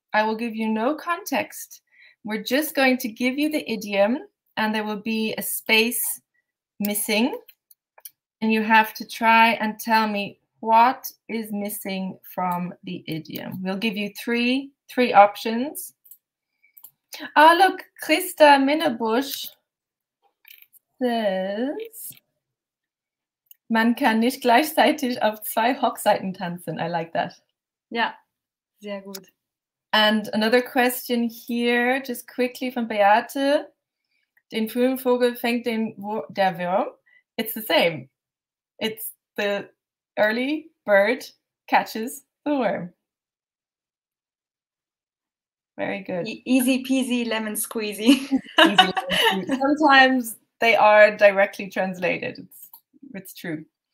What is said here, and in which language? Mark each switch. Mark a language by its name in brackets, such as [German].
[English] I will give you no context. We're just going to give you the idiom, and there will be a space missing. And you have to try and tell me what is missing from the idiom. We'll give you three options. Ah, look, [German] Christa Minnebusch says, man kann nicht gleichzeitig auf zwei Hochzeiten tanzen. [English] I like that. [German] Ja, sehr gut. [English] And another question here, just quickly from Beate. [German] Den frühen Vogel fängt der Wurm. [English] It's the same. It's the early bird catches the worm. Very good. Easy peasy lemon squeezy. Easy. Sometimes they are directly translated. It's true.